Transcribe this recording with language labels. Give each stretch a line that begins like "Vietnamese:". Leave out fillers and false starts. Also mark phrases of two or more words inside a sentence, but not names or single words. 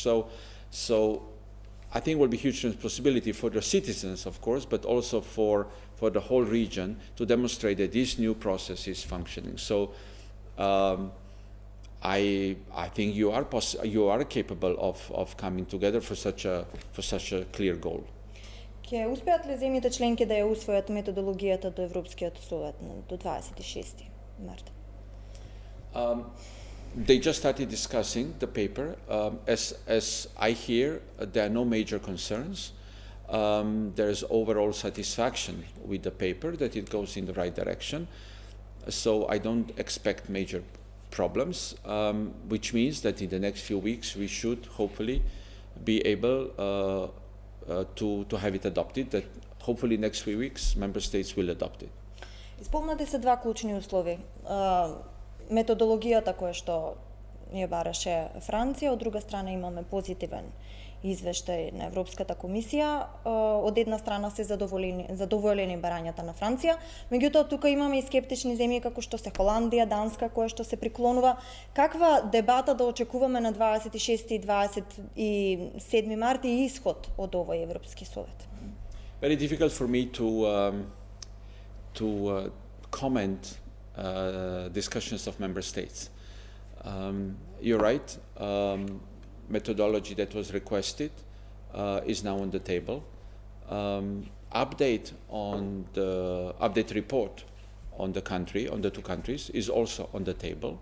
English: So I think it will be huge responsibility for the citizens, of course, but also for the whole region to demonstrate that this new process is functioning. So I think you are capable of coming together for such a clear goal.
Macedonian: Ќе успеат ли земјите членки да ја усвојат методологијата до Европскиот совет до 26 март?
English: They just started discussing the paper. As I hear, there are no major concerns. There is overall satisfaction with the paper, that it goes in the right direction. So I don't expect major problems, which means that in the next few weeks we should hopefully be able to have it adopted, that hopefully next few weeks member states will adopt it.
Macedonian: Исполнати се два клучни услови. Методологијата која што ја бараше Франција, од друга страна имаме позитивен извештај на Европската комисија. Од една страна се задоволени барањата на Франција, меѓутоа тука имаме и скептични земји како што се Холандија, Данска, која што се приклонува. Каква дебата да очекуваме на 26 и 27 март и исход од овој Европски совет?
English: Very difficult for me to comment discussions of member states. You're right. Methodology that was requested is now on the table. Update report on the two countries is also on the table.